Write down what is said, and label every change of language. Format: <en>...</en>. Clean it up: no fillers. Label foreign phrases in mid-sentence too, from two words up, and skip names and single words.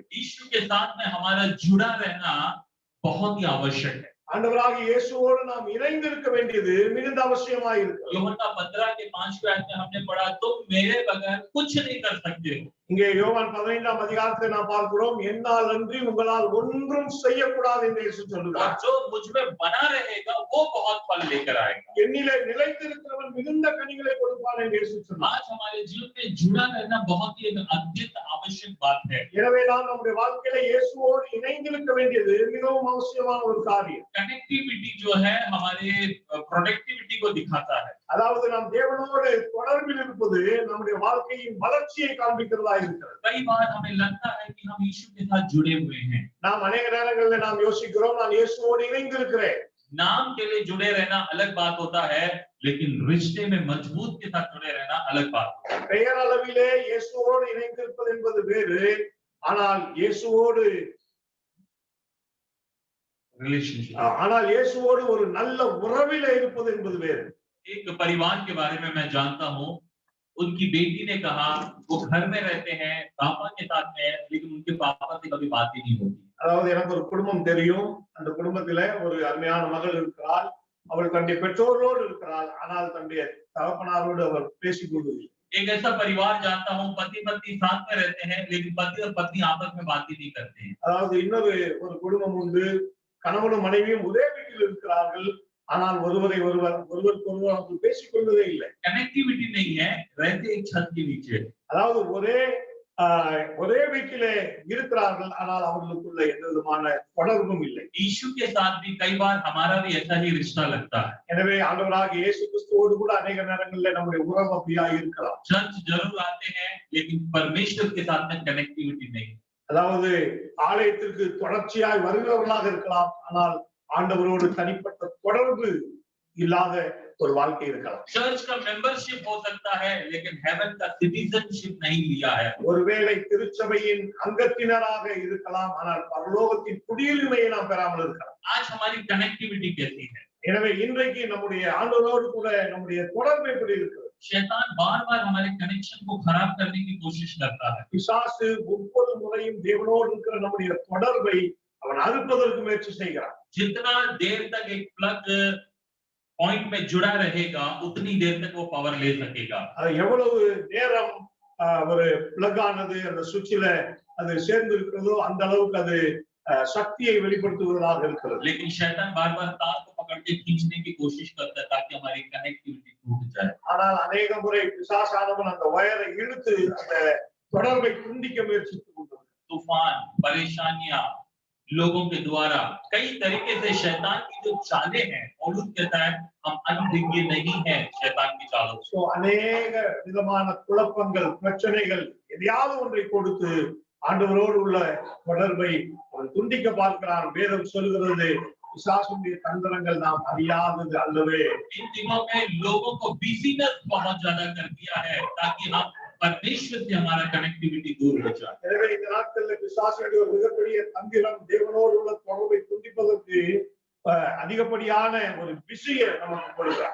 <hi>यीशु के साथ में हमारा जुड़ा रहना बहुत ही आवश्यक है।</hi> <ta>ஆண்டவராகிய இயேசுவோடு நாம் இணைந்திருக்க வேண்டியது மிகுந்த அவசியமாய் இருக்கிறது.</ta> <hi>யோவான் 15 के 5वें आयत में हमने पढ़ा, तुम मेरे बगैर कुछ नहीं कर सकते हो।</hi> <ta>இங்கே யோவான் 15ஆம் அதிகாரத்தை நாம் பார்க்கிறோம், என்னால் அன்றி உங்களால் ஒன்றும் செய்யக்கூடாது என்று இயேசு और சொல்கிறார்.</ta> <hi>जो मुझ में बना रहेगा वो बहुत फल लेकर आएगा।</hi> <ta>என்னிலே நிலைத்திருக்கிறவன் மிகுந்த கனிகளை கொடுப்பான் என்று இயேசு சொன்னார்.</ta> <hi>आज हमारे जीवन में जुड़ा रहना बहुत ही एक अत्यंत आवश्यक बात है।</hi> <ta>எனவே நாம் நம்முடைய வாழ்க்கையில இயேசுவோடு இணைந்திருக்க வேண்டியது மிகவும் அவசியமான ஒரு காரியம்.</ta> <hi>कनेक्टिविटी जो है हमारे प्रोडक्टिविटी को दिखाता है।</hi> <ta>அதாவது நாம் தேவனோடு தொடர்பில் இருப்பது நம்முடைய வாழ்க்கையின் வளர்ச்சியை காண்பிக்கிறதா இருக்கிறது.</ta> <hi>कई बार हमें लगता है कि हम यीशु के साथ जुड़े हुए हैं।</hi> <ta>நாம் अनेक நேரங்களில் நாம் யோசிக்கிறோம், நான் இயேசுவோடு இணைந்திருக்கிறேன்.</ta> <hi>नाम के लिए जुड़े रहना अलग बात होता है, लेकिन रिश्ते में मजबूत के साथ जुड़े रहना अलग बात होता है।</hi> <ta>பெயர் அளவிலே இயேசுவோடு இணைந்திருப்பது என்பது வேறு, ஆனால் இயேசுவோடு रिलेशनशिप। இயேசுவோடு ஒரு நல்ல உறவிலே இருப்பது என்பது வேறு.</ta> <hi>एक परिवार के बारे में मैं जानता हूँ, उनकी बेटी ने कहा वो घर में रहते हैं, पापा के साथ में है, लेकिन उनके पापा से कभी बात ही नहीं होती।</hi> <ta>அதாவது எனக்கு ஒரு குடும்பம் தெரியும், அந்த குடும்பத்தில ஒரு அருமையான மகள் இருக்கிறாள். அவள் தன்னுடைய பெற்றோரோடு இருக்கிறாள், ஆனால் தன்னுடைய தகப்பனாரோடு அவர் பேசிக் கொள்வதில்லை.</ta> <hi>एक ऐसा परिवार जानता हूँ, पति पत्नी साथ में रहते हैं, लेकिन पति और पत्नी आपस में बात ही नहीं करते हैं।</hi> <ta>அதாவது இன்னொரு ஒரு குடும்பம் உண்டு, கணவனும் மனைவியும் ஒரே வீட்டில் இருக்கிறார்கள், ஆனால் ஒருவருக்கு ஒருவர் அவர்கள் பேசிக் கொள்வதே இல்லை.</ta> <hi>कनेक्टिविटी नहीं है, रहते एक छत के नीचे।</hi> <ta>அதாவது ஒரே வீட்டிலே இருக்கிறார்கள், ஆனால் அவர்களுக்குள்ள எந்த விதமான தொடர்பும் இல்லை.</ta> <hi>यीशु के साथ भी कई बार हमारा भी ऐसा ही रिश्ता लगता है।</hi> <ta>எனவே ஆண்டவராகிய இயேசு கிறிஸ்துவோடு கூட अनेक நேரங்களில் நம்முடைய உறவு அப்படியாக இருக்கலாம்.</ta> <hi>चर्च जरूर आते हैं, लेकिन परमेश्वर के साथ में कनेक्टिविटी नहीं।</hi> <ta>அதாவது ஆலயத்திற்கு தொடர்ச்சியாய் வருகிறவர்களாக இருக்கலாம், ஆனால் ஆண்டவரோடு தனிப்பட்ட தொடர்பு இல்லாத ஒரு வாழ்க்கை இருக்கலாம்.</ta> <hi>चर्च का मेंबरशिप हो सकता है, लेकिन हेवन का सिटीजनशिप नहीं लिया है।</hi> <ta>ஒருவேளை திருச்சபையின் அங்கத்தினராக இருக்கலாம், ஆனால் பரலோகத்தின் குடியுரிமையை நாம் பெறாமல் இருக்கலாம்.</ta> <hi>आज हमारी कनेक्टिविटी कैसी है?</hi> <ta>எனவே இன்றைக்கு நம்முடைய ஆண்டவரோடு கூட நம்முடைய தொடர்பு எப்படி இருக்கிறது?</ta> <hi>शैतान बार-बार हमारे कनेक्शन को खराब करने की कोशिश करता है।</hi> <ta>பிசாசு ஒவ்வொரு முறையும் தேவனோடு இருக்கிற நம்முடைய தொடர்பை அவன் அறுப்பதற்கு முயற்சி செய்கிறான்.</ta> <hi>जितना देर तक एक</hi> <en>plug point</en> <hi>में जुड़ा रहेगा, उतनी देर तक वो पावर ले सकेगा।</hi> <ta>அது எவ்வளவு நேரம் ஒரு பிளக் ஆனது அந்த சுவிட்சில அது சேர்ந்து இருக்கிறதோ அந்த அளவுக்கு அது சக்தியை வெளிப்படுத்துவதாக இருக்கிறது.</ta> <hi>लेकिन शैतान बार-बार तार को पकड़ के खींचने की कोशिश करता है ताकि हमारी कनेक्टिविटी टूट जाए।</hi> <ta>ஆனால் अनेक முறை பிசாசானவன் அந்த வயரை இழுத்து அந்த தொடர்பை துண்டிக்க முயற்சித்துக் கொண்டிருக்கிறான்.</ta> <hi>तूफान, परेशानियां, लोगों के द्वारा कई तरीके से शैतान की जो चालें हैं, पौलुस कहता है हम अनभिज्ञ नहीं है शैतान की चालों से।</hi> <ta>अनेक விதமான குழப்பங்கள், பிரச்சனைகள் எதையாவது ஒன்றை கொடுத்து ஆண்டவரோடு உள்ள தொடர்பை அவன் துண்டிக்க பார்க்கிறான். வேதம் சொல்கிறது பிசாசுடைய தந்திரங்கள் நாம் அறியாதது அல்லவே.</ta> <hi>इन दिनों में लोगों को बिजीनेस बहुत ज्यादा कर दिया है ताकि हम परमेश्वर से हमारा कनेक्टिविटी दूर हो जाए।</hi> <ta>எனவே இந்த நாட்களில் பிசாசுடைய ஒரு மிகப்பெரிய தந்திரம் தேவனோடு உள்ள தொடர்பை துண்டிப்பதற்கு அதிகப்படியான ஒரு பிஸியை நமக்கு கொடுக்கிறார்.</ta>